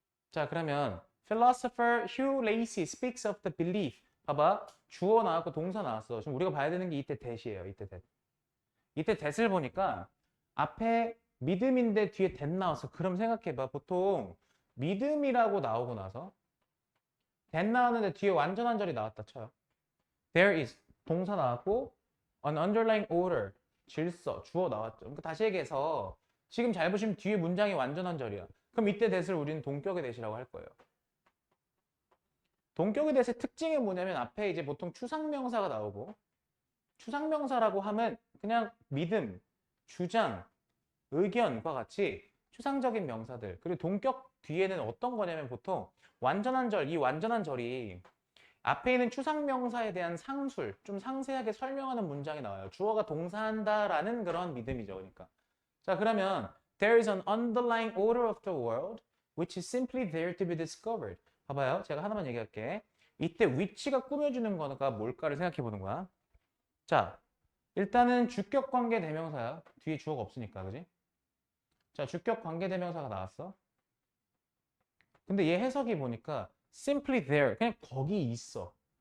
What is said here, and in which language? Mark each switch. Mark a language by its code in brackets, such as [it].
[ko] 자, 그러면 [en] philosopher Hugh Lacey speaks of the belief. [ko] 봐봐. 주어 나왔고 동사 나왔어. 지금 우리가 봐야 되는 게 이때 that이에요. 이때 that. 이때 that을 보니까 앞에 믿음인데 뒤에 that 나왔어. 그럼 생각해봐. 보통 믿음이라고 나오고 나서 that 나왔는데 뒤에 완전한 절이 나왔다 쳐요. [en] There is [ko] 동사 나왔고 [en] an underlying order [ko] 질서 주어 나왔죠. 그러니까 다시 얘기해서 지금 잘 보시면 뒤에 문장이 완전한 절이야. 그럼 이때 that을 우리는 동격의 that이라고 할 거예요. 동격의 that의 특징이 뭐냐면 앞에 이제 보통 추상명사가 나오고 추상명사라고 하면 그냥 믿음, 주장, 의견과 같이 추상적인 명사들. 그리고 동격 뒤에는 어떤 거냐면 보통 완전한 절, 이 완전한 절이 앞에 있는 추상명사에 대한 상술, 좀 상세하게 설명하는 문장이 나와요. 주어가 동사한다라는 그런 믿음이죠. 그러니까. 자, 그러면 [en] There is an underlying order of the world which is simply there to be discovered. [ko] 봐봐요. 제가 하나만 얘기할게. 이때 위치가 꾸며주는 거가 뭘까를 생각해 보는 거야. 자, 일단은 주격 관계 대명사야. 뒤에 주어가 없으니까, 그지? 자, 주격 관계 대명사가 나왔어. 근데 얘 해석이 보니까 [en] simply there, [ko] 그냥 거기 있어.